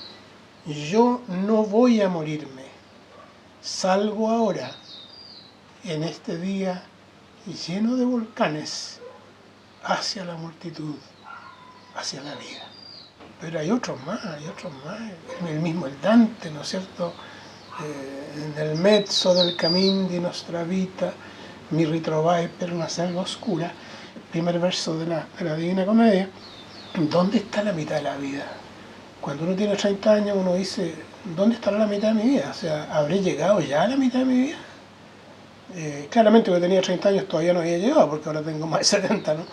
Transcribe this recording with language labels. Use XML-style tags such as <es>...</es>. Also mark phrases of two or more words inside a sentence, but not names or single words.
<es>yo no voy a morirme, salgo ahora, en este día lleno de volcanes, hacia la multitud, hacia la vida. Pero hay otros más, el mismo el Dante, ¿no es cierto?</es> <it>Nel mezzo del cammin di nostra vita mi ritrovai per una selva oscura,</it> <es>primer verso de la Divina Comedia. ¿Dónde está la mitad de la vida? Cuando uno tiene 30 años uno dice, ¿dónde estará la mitad de mi vida? O sea, ¿habré llegado ya a la mitad de mi vida? Claramente cuando tenía 30 años todavía no había llegado, porque ahora tengo más de 70, ¿no?</es>